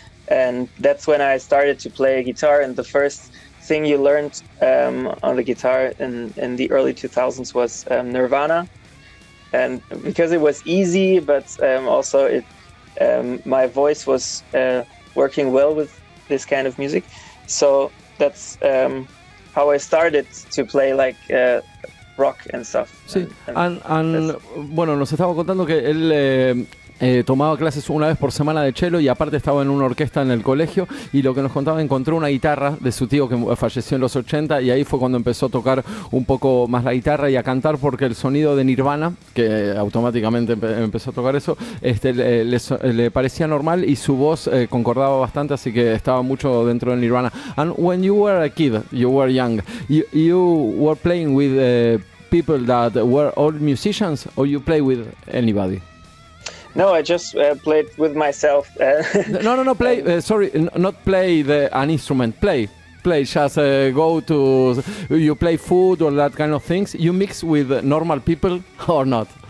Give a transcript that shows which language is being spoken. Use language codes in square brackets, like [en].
[en] And that's when I started to play guitar. And the first thing you learned on the guitar in the early 2000s was Nirvana. And because it was easy, but also my voice was working well with this kind of music. So that's how I started to play like rock and stuff. [es] Sí, bueno, nos estaba contando que él tomaba clases una vez por semana de cello y aparte estaba en una orquesta en el colegio, y lo que nos contaba, encontró una guitarra de su tío que falleció en los 80 y ahí fue cuando empezó a tocar un poco más la guitarra y a cantar, porque el sonido de Nirvana, que automáticamente empezó a tocar eso, le parecía normal y su voz concordaba bastante, así que estaba mucho dentro de Nirvana. [en] And when you were a kid, you were young, you were playing with people that were all musicians, or you play with anybody? No, I just played with myself. No. Play. Not play an instrument. Play. Just go to. You play food or that kind of things. You mix with normal people or not?